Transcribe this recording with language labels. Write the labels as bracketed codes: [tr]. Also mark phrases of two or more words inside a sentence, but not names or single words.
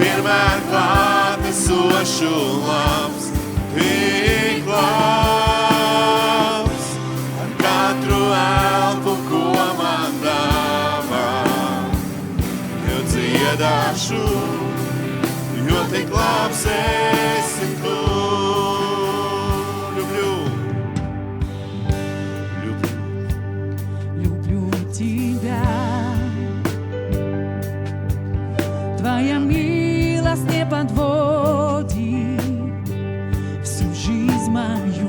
[lv] vienmēr klātesošu labs, tik labs. Ar katru elpu, ko man dāvā, Tev dziedāšu, jo tik labs esi Tu. [ru] Люблю Тебя. Твоя милость не подводит всю жизнь мою.